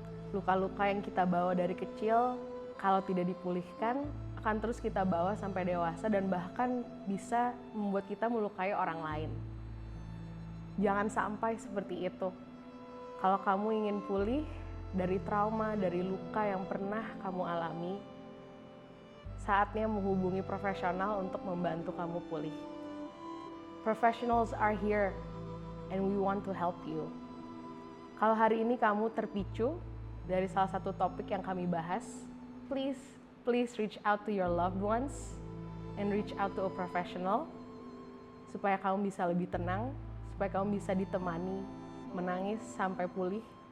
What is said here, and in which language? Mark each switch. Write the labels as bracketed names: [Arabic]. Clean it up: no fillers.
[Indonesian] Luka-luka yang kita bawa dari kecil, kalau tidak dipulihkan, akan terus kita bawa sampai dewasa dan bahkan bisa membuat kita melukai orang lain. Jangan sampai seperti itu. Kalau kamu ingin pulih dari trauma, dari luka yang pernah kamu alami, saatnya menghubungi profesional untuk membantu kamu pulih. [English] Professionals are here and we want to help you. [Indonesian] Kalau hari ini kamu terpicu dari salah satu topik yang kami bahas, [English] please reach out to your loved ones and reach out to a professional [Indonesian] supaya kamu bisa lebih tenang, supaya kamu bisa ditemani menangis sampai pulih.